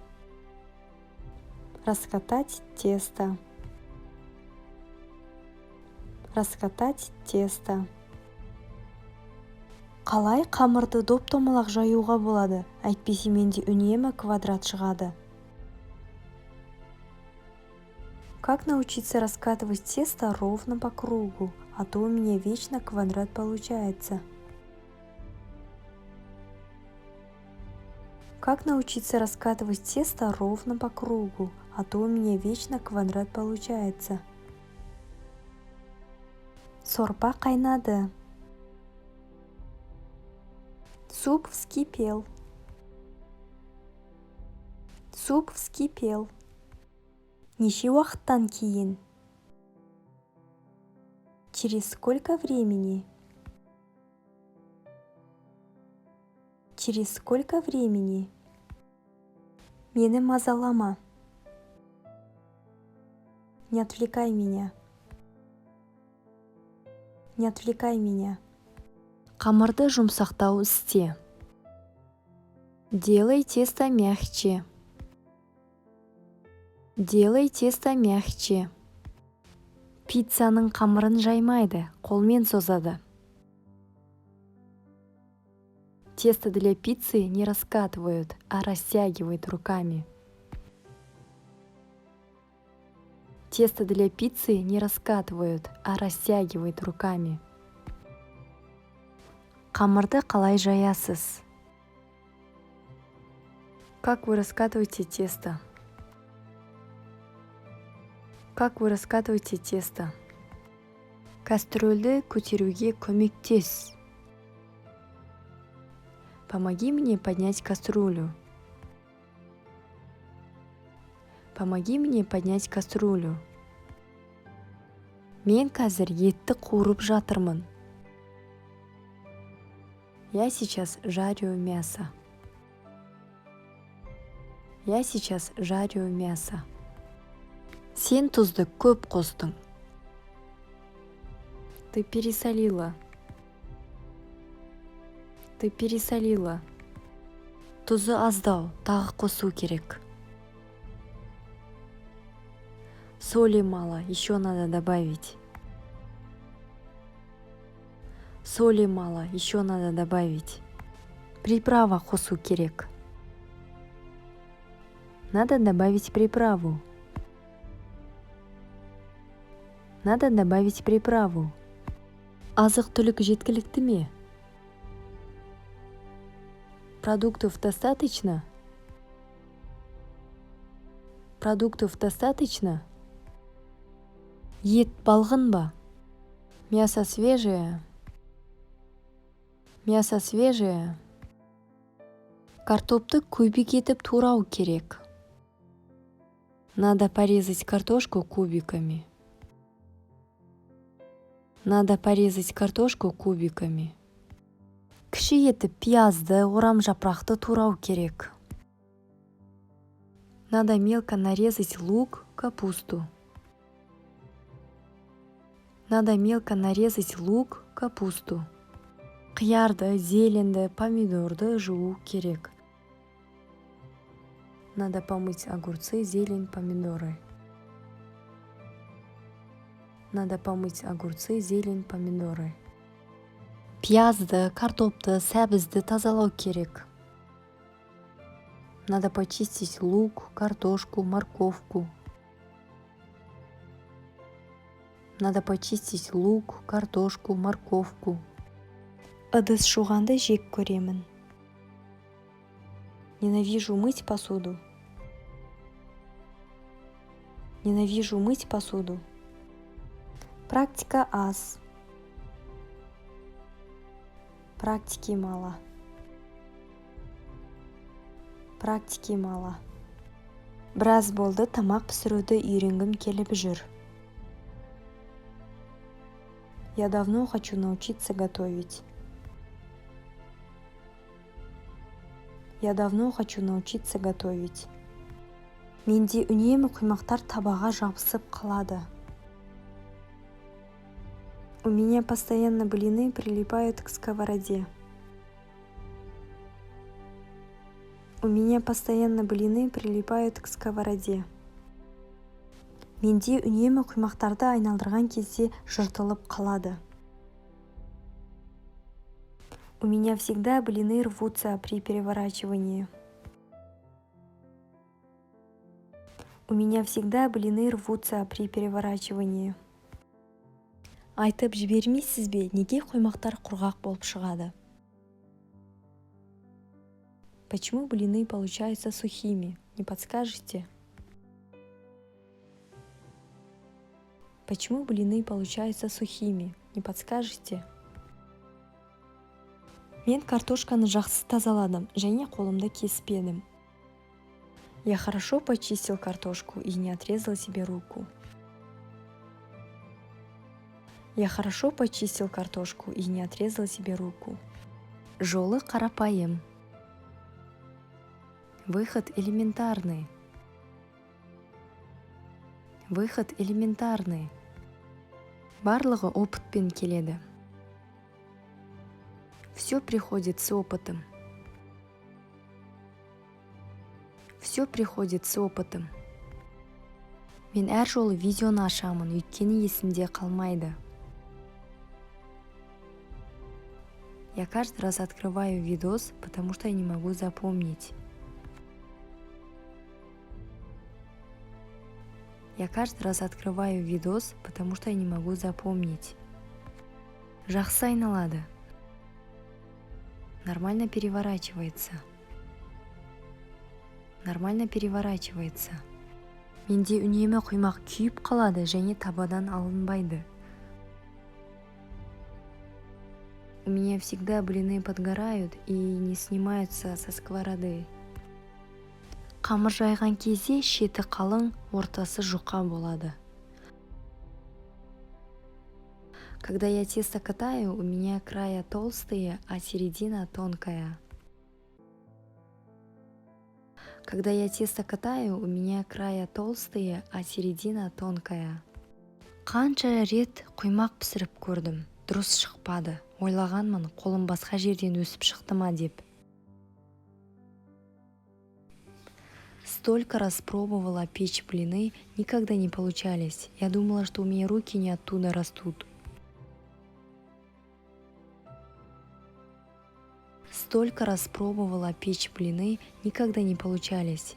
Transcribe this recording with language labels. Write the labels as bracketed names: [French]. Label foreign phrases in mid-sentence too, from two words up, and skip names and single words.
[Russian] Раскатать тесто. Раскатать тесто. [Kazakh] Қалай қамырды доп-домалақ жаюға болады? Әйтпесе менде үнемі квадрат шығады. [Russian] Как научиться раскатывать тесто ровно по кругу, а то у меня вечно квадрат получается? Как научиться раскатывать тесто ровно по кругу, а то у меня вечно квадрат получается? [Kazakh] Сорпа қайнады. [Russian] Суп вскипел. Суп вскипел. [Kazakh] Неше уақыттан кейін? [Russian] Через сколько времени? Через сколько времени? [Kazakh] Мені мазалама. [Russian] Не отвлекай меня. Не отвлекай меня. [Kazakh] Қамырды жұмсақтау істе. [Russian] Делай тесто мягче. Делай тесто мягче. [Kazakh] Пиццаның қамырын жаймайды, қолмен созады. [Russian] Тесто для пиццы не раскатывают, а растягивают руками. Тесто для пиццы не раскатывают, а растягивают руками. [Kazakh] Қамырды қалай жаясыз? [Russian] Как вы раскатываете тесто? Как вы раскатываете тесто? [Kazakh] Кастрөлді көтеруге көмектес. [Russian] Помоги мне поднять кастрюлю. Помоги мне поднять кастрюлю. [Kazakh] Мен қазір етті қуырып жатырмын. [Russian] Я сейчас жарю мясо. Я сейчас жарю мясо. [Kazakh] Сен тұзды көп қостың. [Russian] Ты пересолила. Ты пересолила. [Kazakh] Тұзы аздау, тағы қосу керек. [Russian] Соли мало, еще надо добавить. Соли мало, еще надо добавить. [Kazakh] Приправа қосу керек. [Russian] Надо добавить приправу. Надо добавить приправу. [Kazakh] Азық-түлік жеткілікті ме? [Russian] Продуктов достаточно? Продуктов достаточно? [Kazakh] Ет балғын ба? [Russian] Мясо свежее. Мясо свежее. [Kazakh] Картопты кубик етіп турау керек. [Russian] Надо порезать картошку кубиками. Надо порезать картошку кубиками. [Kazakh] Кіші етіп пиязды, орам жапырақты турау керек. [Russian] Надо мелко нарезать лук, капусту. Надо мелко нарезать лук, капусту. [Kazakh] Қиярды, зеленді, помидорды жуу керек. [Russian] Надо помыть огурцы, зелень, помидоры. Надо помыть огурцы, зелень, помидоры. [Kazakh] Пиязды, картопты, сәбізді тазалау керек. [Russian] Надо почистить лук, картошку, морковку. Надо почистить лук, картошку, морковку. [Kazakh] Ыдыс жуғанды жек көремін. [Russian] Ненавижу мыть посуду. Ненавижу мыть посуду. [Kazakh] Практика аз. [Russian] Практики мало. Практики мало. [Kazakh] Біраз болды тамақ пісіруді үйренгім келіп жүр. [Russian] Я давно хочу научиться готовить. Я давно хочу научиться готовить. [Kazakh] Менде үнемі құймақтар табаға жабысып қалады. [Russian] У меня постоянно блины прилипают к сковороде. У меня постоянно блины прилипают к сковороде. [Kazakh] Менде үнемі құймақтарды айналдырған кезде жыртылып қалады. [Russian] У меня всегда блины рвутся при переворачивании. У меня всегда блины рвутся при переворачивании. [Kazakh] Айтып жібермейсіз бе, неге құймақтар құрғақ болып шығады? [Russian] Почему блины получаются сухими? Не подскажете? Почему блины получаются сухими? Не подскажете? [Kazakh] Мен картошканы жақсы тазаладым, және қолымды кеспедім. [Russian] Я хорошо почистил картошку и не отрезал себе руку. Я хорошо почистил картошку и не отрезал себе руку. [Kazakh] Жолы қарапайым. [Russian] Выход элементарный. Выход элементарный. [Kazakh] Барлығы опытпен келеді. [Russian] Все приходит с опытом. Все приходит с опытом. [Kazakh] Мен әр жолы видеоны ашамын, өйткені есімде қалмайды. [Russian] Я каждый раз открываю видос, потому что я не могу запомнить. Я каждый раз открываю видос, потому что я не могу запомнить. [Kazakh] Жақсы айналады. [Russian] Нормально переворачивается. Нормально переворачивается. [Kazakh] Менде үнемі құймақ күйіп қалады және табадан алынбайды. [Russian] У меня всегда блины подгорают и не снимаются со сковороды. [Kazakh] Қамыр жайған кезде шеті қалың, ортасы жұқа болады. [Russian] Когда я тесто катаю, у меня края толстые, а середина тонкая. Когда я тесто катаю, у меня края толстые, а середина тонкая. [Kazakh] Қанша рет құймақ пісіріп көрдім, дұрыс шықпады. Ойлағанмын, қолым басқа жерден өсіп шықты ма деп. [Russian] Столько раз пробовала печь блины, никогда не получались. Я думала, что у меня руки не оттуда растут. Столько раз пробовала печь блины, никогда не получались.